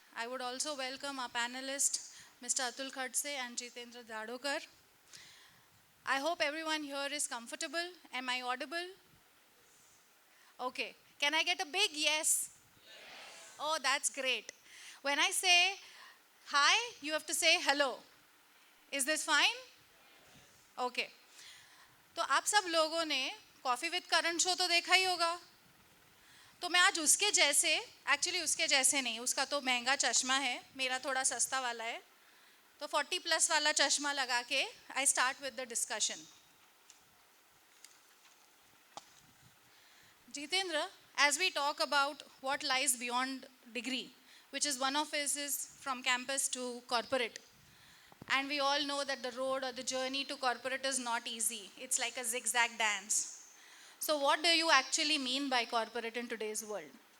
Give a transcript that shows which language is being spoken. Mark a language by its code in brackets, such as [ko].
[en] I would also welcome our panelists, Mr. Atul Khadse and Jitendra Dadokar. I hope everyone here is comfortable. Am I audible? Okay. Can I get a big yes? Oh, that's great. When I say hi, you have to say hello. Is this fine? [hi] Okay तो आप सब लोगों ने coffee with Karan show तो देखा ही होगा. तो मैं आज उसके जैसे, एक्चुअली उसके जैसे नहीं, उसका तो महंगा चश्मा है, मेरा थोड़ा सस्ता वाला है, तो 40+ वाला चश्मा लगा के [en] I start with the discussion. Jitendra, as we talk about what lies beyond degree, which is one of his is from campus to corporate. And we all know that the road or the journey to corporate is not easy. It's like a zigzag dance. So what do you actually mean by corporate in today's world?